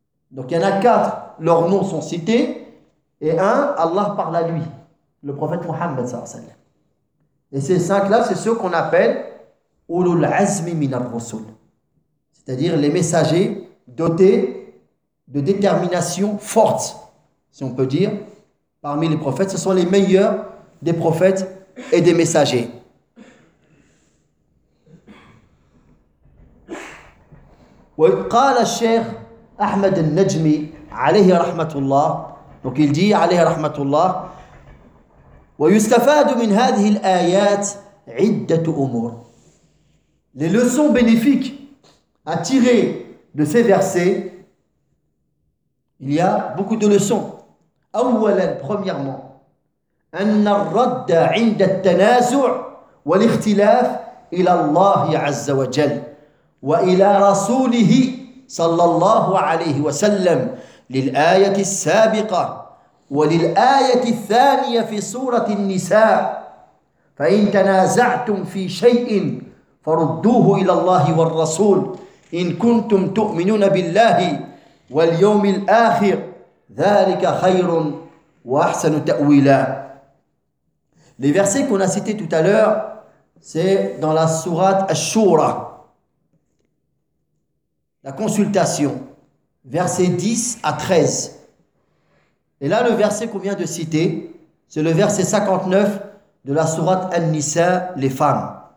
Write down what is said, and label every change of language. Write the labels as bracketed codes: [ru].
[fr] Donc il y en a 4, leurs noms sont cités, et un, Allah parle à lui, le prophète Muhammad [ar] sallallahu alayhi wa sallam. [fr] Et ces 5-là, c'est ceux qu'on appelle [ar] Ulul Azmi min al-Rusul, [fr] c'est-à-dire les messagers dotés de détermination forte, si on peut dire, parmi les prophètes. Ce sont les meilleurs des prophètes et des messagers. [ar] Et قال الشيخ أحمد النجمي عليه رحمة الله. [fr] Donc il dit [ar] عليه رحمة الله. ويستفاد من هذه الآيات عدة أمور. [fr] Les leçons bénéfiques à tirer de ces versets, il y a beaucoup de leçons. [ar] أولا premièrement أن الرد عند التنازع والاختلاف إلى الله عز وجل وإلى رسوله صلى الله عليه وسلم للآية السابقة وللآية الثانية في سورة النساء فإن تنازعتم في شيء فردوه إلى الله والرسول إن كنتم تؤمنون بالله واليوم الآخر ذلك خير وأحسن تأويلا. [fr] Les versets qu'on a cités tout à l'heure, c'est dans la sourate Ash-Shura, la consultation, versets 10 à 13. Et là, le verset qu'on vient de citer, c'est le verset 59 de la sourate An-Nisa, les femmes.